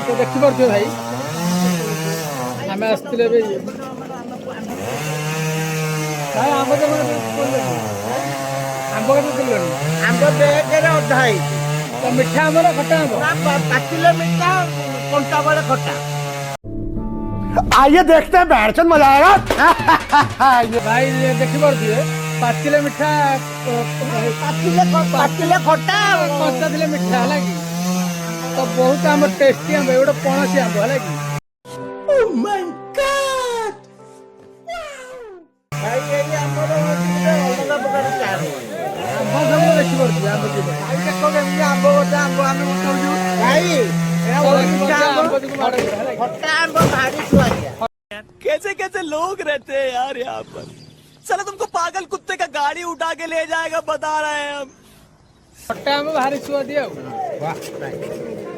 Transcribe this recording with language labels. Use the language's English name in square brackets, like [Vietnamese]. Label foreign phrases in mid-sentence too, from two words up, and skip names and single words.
[Odia] ତ ଦେଖିପାରୁଥିବେ ଭାଇ, ଆମେ ଆସିଥିଲେ ଏବେ ଭାଇ ଆମ୍ବ ତ ଆମ୍ବ କେତେ ଦେଲେଣି? ଆମ୍ବ ବେଗରେ ଅଧା ହେଇଛି। ତ ମିଠା ଆମ୍ବ ନା ଖଟା ଆମ୍ବ? ପାଚିଲେ ମିଠା, କଣ୍ଟା ବେଳେ ଖଟା। [Hindi] आइए देखते हैं बैठचंद मजा आएगा। [Odia] ଭାଇ ଦେଖିପାରୁଥିବେ, ପାଚିଲେ ମିଠା, ପାଚିଲେ ଖଟା। କଞ୍ଚା ଥିଲେ ମିଠା ହେଲା କି। ତ ବହୁତ ଆମର ଟେଷ୍ଟି ଆମ୍ବ, ଗୋଟେ ପଣସୀ ଆମ୍ବ ହେଲା କି। ଭାଇ ଏଇ ଆମର ଅଲଗା ପ୍ରକାର ଚାଟ। ଆମ୍ବ ସବୁ ଦେଖିପାରୁଥିବେ ଆମ୍ବ ଯିବ। ଭାଇ ଦେଖ କେମିତି ଆମ୍ବ ଗୋଟେ ଆମ୍ବ ଆମେ ଉଠଉଛୁ। ଭାଇ ଖଟା ଆମ୍ବ ଭାରି ସୁଆଦିଆ। [Hindi] कैसे कैसे लोग रहते हैं यार यहाँ पर। साला तुमको पागल कुत्ते का गाड़ी उठा के ले जाएगा बता रहे हैं हम। [Odia] ଖଟା ଆମ୍ବ ଭାରି ସୁଆଦିଆ ଆଉ।